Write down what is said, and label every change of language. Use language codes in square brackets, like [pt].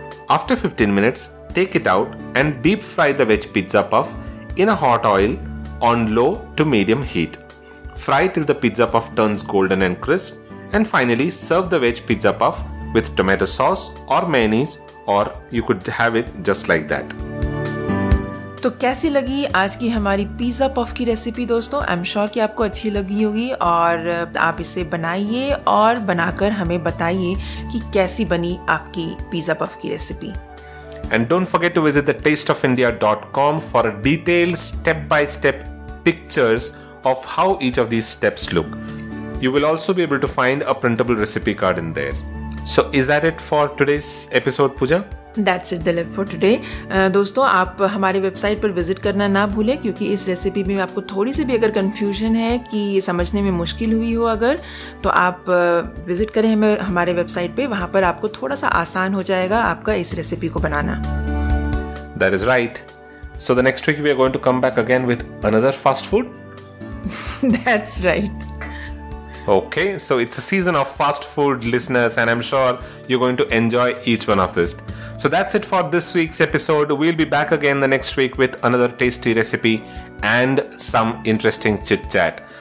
[en] After 15 minutes, take it out and deep fry the veg pizza puff in a hot oil on low to medium heat. Fry till the pizza puff turns golden and crisp. And finally, serve the veg pizza puff with tomato sauce or mayonnaise, or you could have it just like that. [hi] तो कैसी लगी आज की हमारी pizza puff की recipe दोस्तों? [en] I am sure [hi] कि आपको अच्छी लगी होगी और आप इसे बनाइए और बनाकर हमें बताइए कि कैसी बनी आपकी पिज़्ज़ा पफ की recipe. [en] And don't forget to visit thetasteofindia.com for a detailed step-by-step pictures of how each of these steps look. You will also be able to find a printable recipe card in there. So is that it for today's episode, Pooja? That's it, Dilip, for today. [hi] दोस्तों आप हमारे website पर visit करना ना भूलें, क्योंकि इस recipe में आपको थोड़ी सी भी अगर कंफ्यूजन है कि समझने में मुश्किल हुई हो अगर, तो आप विजिट करें हमारे वेबसाइट पे, वहाँ पर आपको थोड़ा सा आसान हो जाएगा आपका इस रेसिपी को बनाना। [en] That is right. So the next week we are going to come back again with another fast food? That's right. Okay, so it's a season of fast food, listeners, and I'm sure you're going to enjoy each one of this. So that's it for this week's episode. We'll be back again the next week with another tasty recipe and some interesting chit-chat.